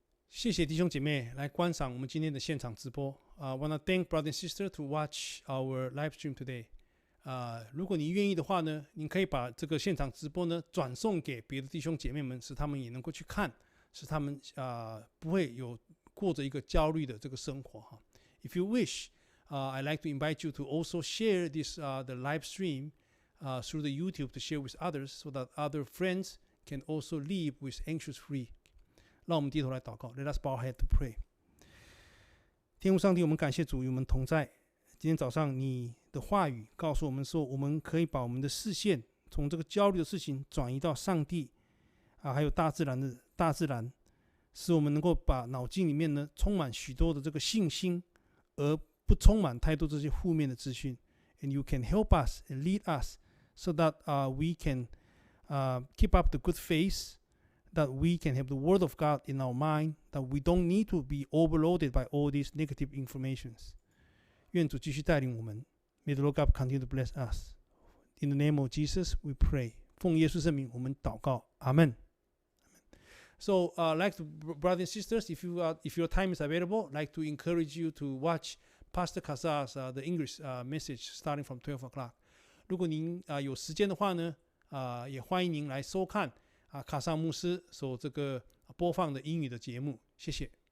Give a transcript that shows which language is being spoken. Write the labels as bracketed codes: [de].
[zh] 谢谢弟兄姐妹来观赏我们今天的现场直播。 [en] I wanna thank brother and sister to watch our live stream today. [zh] 如果你愿意的话呢，你可以把这个现场直播呢转送给别的弟兄姐妹们，使他们也能够去看，使他们不会有过着一个焦虑的这个生活哈。 [en] If you wish, I'd like to invite you to also share this the live stream through the YouTube to share with others, so that other friends can also live with anxious free. [zh] 让我们低头来祷告。 [en] Let us bow our head to pray. [zh] 天父上帝，我们感谢主与我们同在。今天早上你的话语告诉我们说，我们可以把我们的视线从这个焦虑的事情转移到上帝还有大自然，使我们能够把脑筋里面呢充满许多的这个信心，而不充满太多这些负面的资讯。 [en] And you can help us and lead us, so that we can keep up the good faith, that we can have the Word of God in our mind, that we don't need to be overloaded by all these negative informations. [zh] 愿主继续带领我们。 [en] May the Lord God continue to bless us. In the name of Jesus, we pray. [zh] 奉耶稣圣名，我们祷告。阿门。 [en] So, like to, brothers and sisters, if your time is available, like to encourage you to watch Pastor Kasa's the English message starting from 12 o'clock. [zh] 如果您有时间的话呢，也欢迎您来收看卡萨牧师所这个播放的英语的节目。谢谢。